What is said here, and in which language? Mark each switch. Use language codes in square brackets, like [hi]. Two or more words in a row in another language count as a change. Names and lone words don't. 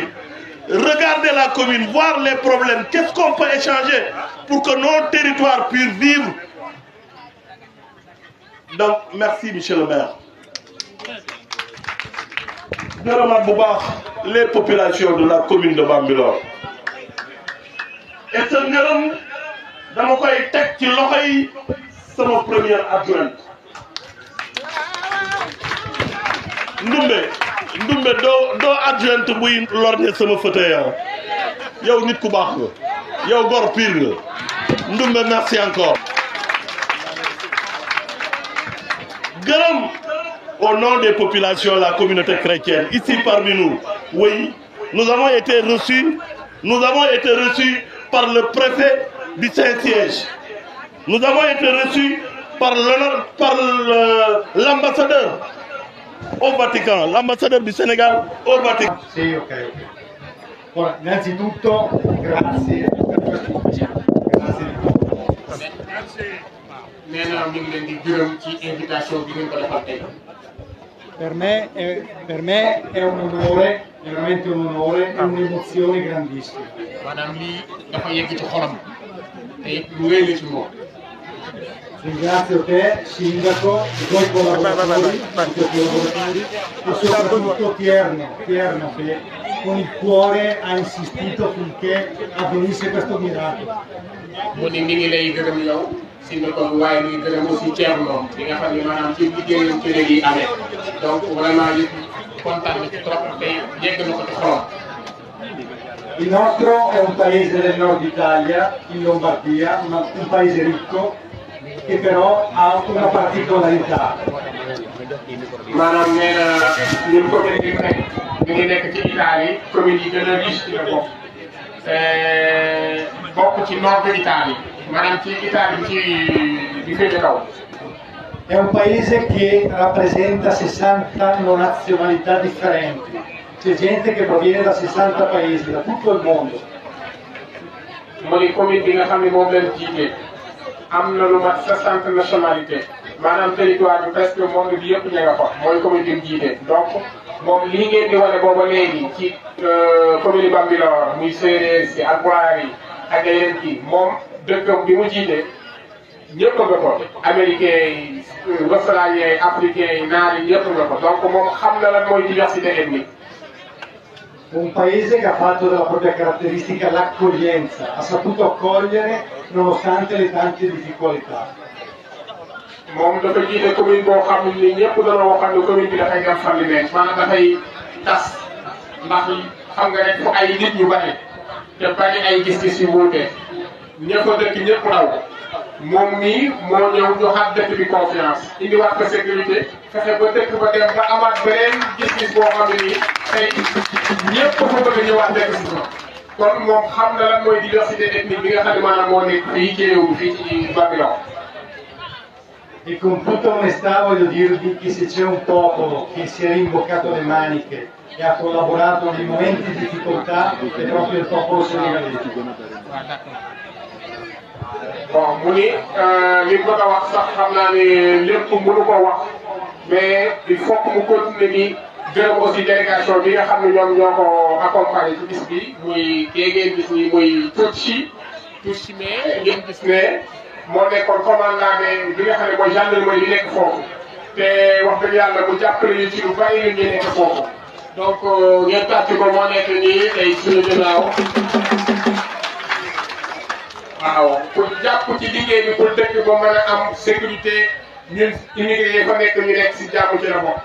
[fr] Regardez la commune, voir les problèmes, qu'est-ce qu'on peut échanger pour que nos territoires puissent vivre. Donc, merci, monsieur le maire. Je remercie les populations de la commune de Bambilor. [wo] Et ce ngërëm dama koy teg ci loxo yi sama [fr] première adjointe. [wo] Ndumbe doo adjointe buy lorñe sama fauteuil. Yow nit ku baax nga. Yow gor pire nga. [fr] Ndumbe merci encore. Gërëm au nom des populations, la communauté chrétienne, ici parmi nous, oui, nous avons été reçus par le préfet du Saint-Siège. Nous avons été reçus par l'ambassadeur au Vatican, l'ambassadeur du Sénégal au Vatican. [it] Sì, ok. Ora, innanzitutto, grazie per questo invito. Grazie di tutto. Grazie. [wo] Nee na ñu ngi leen di gërëm ci invitation bi ngeen ko defal tey. [it] Per me è un onore, veramente un onore e un'emozione grandissima. [wo] Maanaam lii dafa yegg ci xolam te lu rëy la ci moom. [it] Ringrazio te, Sindaco, i tuoi collaboratori, e soprattutto Tierno che con il cuore ha insistito finché avvenisse questo miracolo. [wo] Mu ni mi ngi lay gërëm yow Sindaco waaye mi ngi gërëm aussi Thierno bi nga xam ne maanaam ci liggéeyam ci léegi amee [fr] donc vraiment [wo] li kontaan na ci trop te yegg na ko ci xolam. [it] Il nostro è un paese del nord Italia, in Lombardia, un paese ricco che però ha una particolarità. [wo] maanaam nee na ñun commune bi mu nekk ñu ngi nekk ci Italie commune yi gën a riche ci la bokk bokk ci [fr] nord de Italie [wo] maanaam ci Italie ci féete kaw. [it] È un paese che rappresenta 60 nazionalità differenti, c'è gente che proviene da 60 paesi, da tutto il mondo. [wo] Mu ni commune bi nga xam ne moom lañ jiite am na lu mat 60 nationalité maanaam territoire bi presque monde bi yëpp ña nga fa mooy commune bi mu jiite donc moom lii ngeen di wane booba léegi ci commune Bambilor muy séeréer si ak Pulaar yi ak yeneen kii moom dëkkam bi mu jiite ñëpp nga ko américain yi australien yi africain yi naar yi ñëpp nga ko donc moom xam na lan mooy [fr] diversité ethnique. [it] Un paese che ha fatto della propria caratteristica l'accoglienza, ha saputo accogliere nonostante le tante difficoltà. [wo] moom dafa jiite commune boo xam ni ñëpp dañoo waxal ne commune bi dafay dem fan li nekk maanaam dafay tas ndax xam nga rek fu ay nit ñu bari te bari ay gis-gis yu wuute ña fa dëkk ñëpp daw moom mii moo ñëw joxaat dëkk bi confiance indiwaat ko sécurité fexe ba dëkk ba dem ba amaat beneen gis-gis boo xam ne nii tey ñëpp fa bëgg a ñëwaat dëkk si fa kon moom xam na lan mooy [fr] diversité ethnique [wo] bi nga xam ne maanaam moo nekk fii ci réew mi fii ci Bambilor. [it] E con tutta onestà voglio dirvi che se c'è un popolo che si è rimboccato le maniche e ha collaborato nei momenti di difficoltà è proprio il popolo senegalese. [wo] Bon mu ni li mu bëgg a wax sax xam naa ne lépp mënu ko wax [fr] mais il faut que [wo] mu continuer di gërëm aussi délégation bi nga xam ne ñoom ñoo ko accompagné ci bis bi muy kii ngeen gis ni muy Tucci mais ngeen gis ne moo nekkoon commandant bi nga xam ne mooy gendarmerie yi nekk foofu te wax dëgg yàlla mu jàppale ñu ci lu bari ñun ñu nekk foofu donc ngeen tàcc ko moo nekk nii tey suñu ginnaaw waaw pour jàpp ci liggéey bi pour dëkk ba mën a am sécurité ñun immigré yi fa nekk ñu nekk si jàmm ci la bokk.